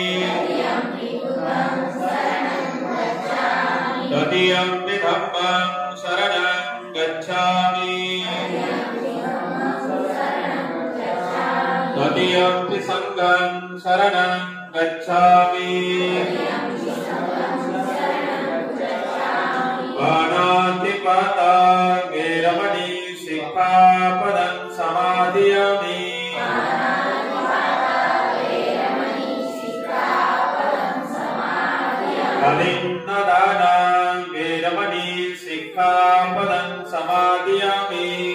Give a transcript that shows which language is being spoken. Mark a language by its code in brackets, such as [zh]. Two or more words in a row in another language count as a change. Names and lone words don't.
[pi] तृतीयम्पि धम्मं शरणं गच्छामि. तृतीयम्पि संघं शरणं गच्छामि. पाणातिपाता वेरमणि सिक्खापदं समादयामि. अलिन्नदाना वेरमणि सिक्खापदं समादयामि.